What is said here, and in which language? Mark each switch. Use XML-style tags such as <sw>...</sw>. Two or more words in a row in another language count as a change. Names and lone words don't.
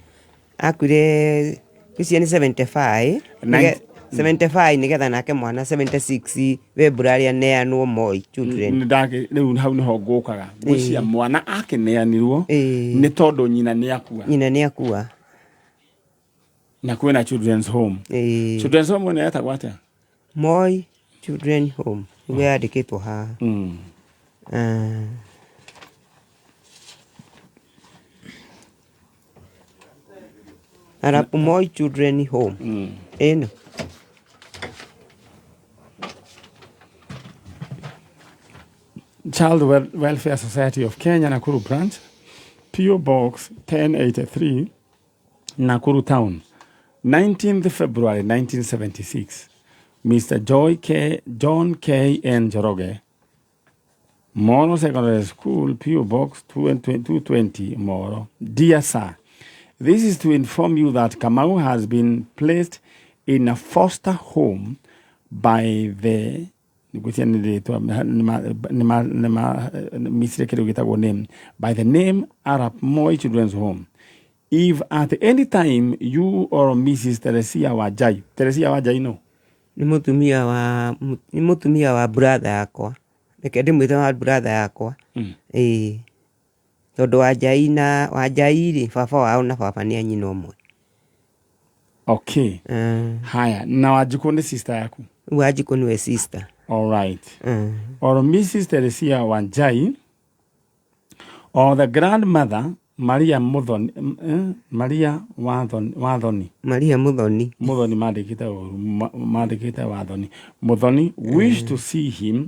<ki>akuire icio nĩ 75 nigetha nake mwana 76 February aneanwo Moi children riu hau niho ngukaga gwĩcia mwana akĩneanirwo nĩ tondũ nyina nĩ akua na kwĩna</ki> <en>children's home</en> <ki>nĩ yetagwo atĩa Moi children home nĩguo yandĩkĩtwo haha arapu Moi children home ĩno</ki> <en>Child Welfare Society of Kenya, Nakuru Branch, P.O. Box 1083, Nakuru Town, 19th February 1976. Mr. John K. N. Njoroge, Moro Secondary School, P.O. Box 220, Moro. Dear Sir, this is to inform you that Kamau has been placed in a foster home by the by the name Arap Moi Children's Home. If at any time you or Mrs. Teresia Wajai no?</en> <ki>Ni mutumia wa brother yakwa. Reke ndimwite wa brother yakwa. Tondu Wajai rĩ baba wao na baba nĩ anyina ũmwe.</ki> <en>Okay.</en> <ki>Haya, na Wanjikũ nĩ sister yaku? Wanjikũ nĩwe sister.</ki> <en>All right. Or Mrs. Teresia Wanjai, or the grandmother Maria Muthoni, Maria Wathoni.</en> <ki>Muthoni madikita Wathoni.</ki> <en>Muthoni wish to see him.</en>